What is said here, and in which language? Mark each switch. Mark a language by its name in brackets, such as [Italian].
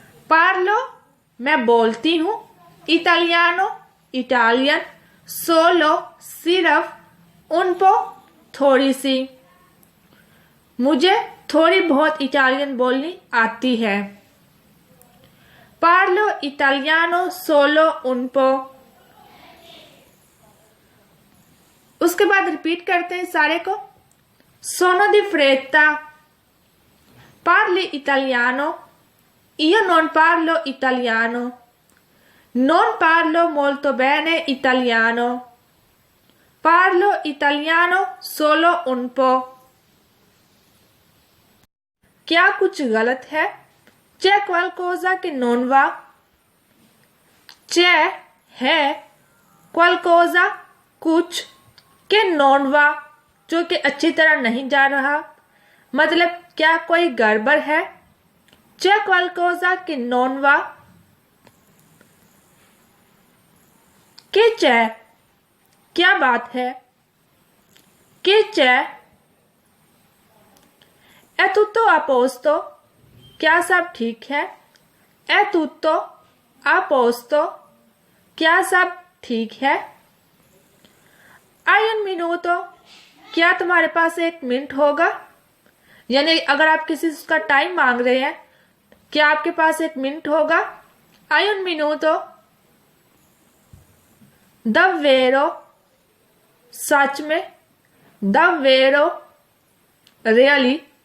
[Italian] पार्लो [Hindi] मैं बोलती हूँ, [Italian] इटालियानो [Hindi] इटालियन, [Italian] सोलो [Hindi] सिर्फ, [Italian] उन पो [Hindi] थोड़ी सी। मुझे थोड़ी बहुत इटालियन बोलनी आती है। [Italian] पार्लो इटालियानो सोलो उन पो। [Hindi] उसके बाद रिपीट करते हैं सारे को। [Italian] सोनो दी फ्रेत्ता, parli italiano, io non parlo italiano, non parlo molto bene italiano, parlo italiano solo un po'। [Hindi] क्या कुछ गलत है? [Italian] c'è qualcosa che non va? c'è [Hindi] है, [Italian] qualcosa [Hindi] कुछ, के [Italian] non va [Hindi] जो कि अच्छी तरह नहीं जा रहा, मतलब क्या कोई गड़बड़ है? [Italian] c'è qualcosa che non va? che c'è [Hindi] क्या बात है? [Italian] che c'è è tutto a posto [Hindi] क्या सब ठीक है? [Italian] è tutto a posto [Hindi] क्या सब ठीक है? [Italian] hai un minuto [Hindi] क्या तुम्हारे पास 1 मिनट होगा? यानी अगर आप किसी से उसका टाइम मांग रहे हैं, क्या आपके पास 1 मिनट होगा? [Italian] hai un minuto? davvero [Hindi] सच में, [Italian] davvero [English] really।